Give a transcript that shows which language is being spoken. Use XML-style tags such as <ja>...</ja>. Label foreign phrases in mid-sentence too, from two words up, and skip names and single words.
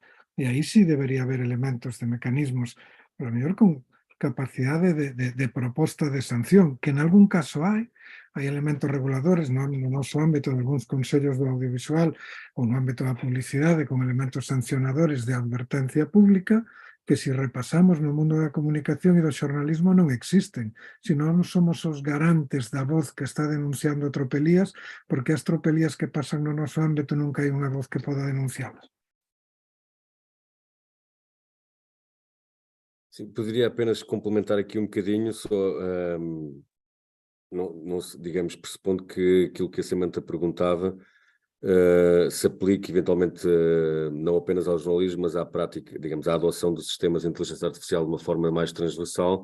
<gl>E aí sí debería haber elementos de mecanismos, pero a mellor con capacidade de proposta de sanción, que en algún caso hai elementos reguladores no noso ámbito de algúns consellos do audiovisual ou no ámbito da publicidade con elementos sancionadores de advertencia pública que se repasamos no mundo da comunicación e do xornalismo non existen, senón somos os garantes da voz que está denunciando tropelías, porque as tropelías que pasan no noso ámbito nunca hai unha voz que poda denuncialas.</gl> <pt>Sim, poderia apenas complementar aqui um bocadinho, só, digamos, pressupondo que aquilo que a Samantha perguntava se aplique eventualmente não apenas ao jornalismo, mas à prática, digamos, à adoção de sistemas de inteligência artificial de uma forma mais transversal.</pt>